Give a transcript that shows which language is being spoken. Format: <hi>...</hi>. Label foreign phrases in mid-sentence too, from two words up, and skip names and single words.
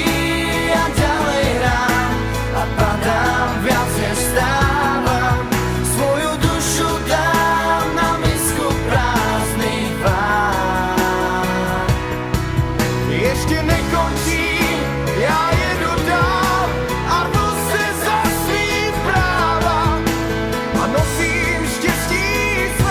<sk>Ja ďalej hrám a padám viac než stávam. Svoju dušu dám na misku prázdnych vár. Ešte nekončím,</sk> <cs>ja jedu dál a rvu se za svým práva a nosím štěstí</cs>